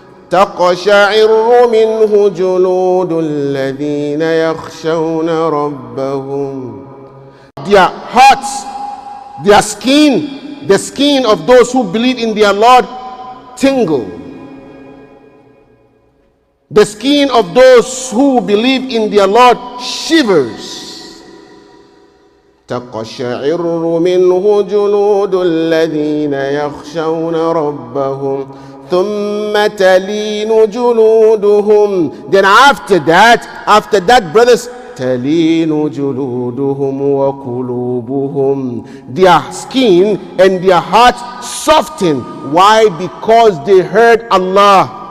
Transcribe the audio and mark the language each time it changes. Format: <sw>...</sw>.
<ar>تقشعر منه جلود الذين يخشون ربهم.</ar> <en>Their hearts, their skin, the skin of those who believe in their Lord tingle. The skin of those who believe in their Lord shivers.</en> <ar>تقشعر منه جلود الذين يخشون ربهم ثم تلين جلودهم.</ar> <en>Then after that brothers,</en> <ar>تلين جلودهم وقلوبهم.</ar> <en>Their skin and their hearts soften. Why? Because they heard Allah.</en>